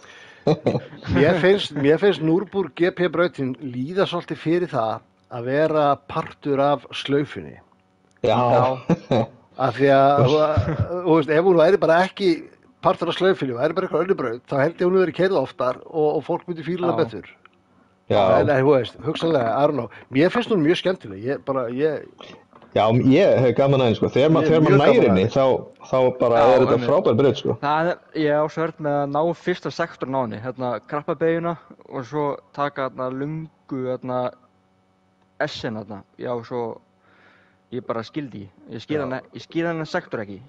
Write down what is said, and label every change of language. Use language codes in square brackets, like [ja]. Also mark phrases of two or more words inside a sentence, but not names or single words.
[is] Mér finnst Nürburg GP brautin líða svolítið fyrir það að vera partur af slaufinni. Já. Af því að, þú veist, ef hún væri bara ekki partur af slaufinni, væri bara eitthvað önnur braut, þá held ég hún verið keyrð oftar og fólk myndi fíla það betur. Já. En þú veist, hugsanlega, [en] I don't know. [is] Mér finnst hún mjög skemmtileg, Já, ég hef gaman aðeins sko, þegar maður næri henni, þá bara er þetta frábær braut sko. Ég á svört með að ná fyrsta sektorinn á henni, krappa beyguna og svo taka lungu S-in já, svo ég bara skildi, ég skil hann sektor ekki.